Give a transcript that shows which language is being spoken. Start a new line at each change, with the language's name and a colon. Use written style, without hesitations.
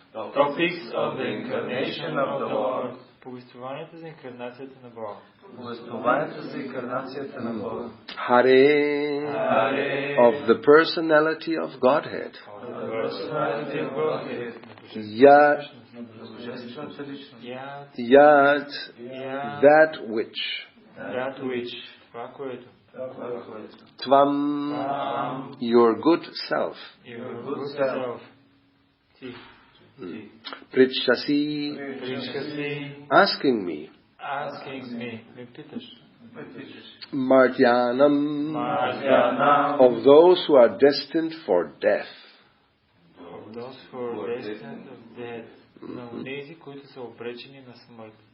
English: Topics of the incarnation of the Lord.
Bulgarian: Повествованието за инкарнацията на Бога. Повествованието за инкарнацията на Бога.
Sanskrit: Hare. Hare.
English: Of the personality of Godhead. Of the personality of Godhead.
Sanskrit: Yat. Yat.
English: That which. That which.
Bulgarian: Това, което.
English: Tvam. Your good self. Your good self. Ти.
Sanskrit: Prichasi. Причаси.
English: Asking me. Asking me.
Bulgarian: Ме питаш.
Sanskrit: Martyanam. Martyanam.
English: Of those who are destined for death. Of those who are destined of death.
Bulgarian: На онези, които са обречени на смърт.